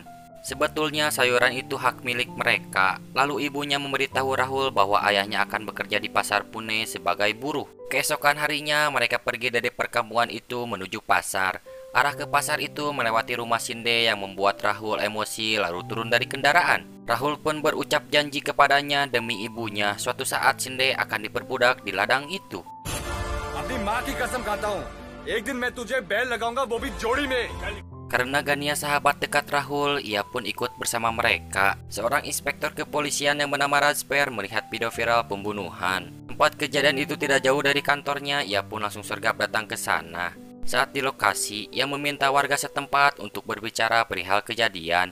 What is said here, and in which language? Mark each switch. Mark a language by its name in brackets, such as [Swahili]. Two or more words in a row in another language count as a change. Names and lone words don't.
[Indonesian] Sebetulnya sayuran itu hak milik mereka. Lalu ibunya memberitahu Rahul bahwa ayahnya akan bekerja di pasar Pune sebagai buruh. Keesokan harinya mereka pergi dari perkampungan itu menuju pasar. Arah ke pasar itu melewati rumah Sinde yang membuat Rahul emosi lalu turun dari kendaraan. Rahul pun berucap janji kepadanya demi ibunya suatu saat Sinde akan diperbudak di ladang itu. [Hindi] अपनी माँ की कसम खाता हूँ, एक दिन मैं तुझे बैल लगाऊंगा, वो भी जोड़ी में. [Indonesian] Karena Gania sahabat dekat Rahul, ia pun ikut bersama mereka. Seorang inspektur kepolisian yang bernama Rajper melihat video viral pembunuhan. Tempat kejadian itu tidak jauh dari kantornya, ia pun langsung sergap datang ke sana. Saat di lokasi, ia meminta warga setempat untuk berbicara perihal kejadian.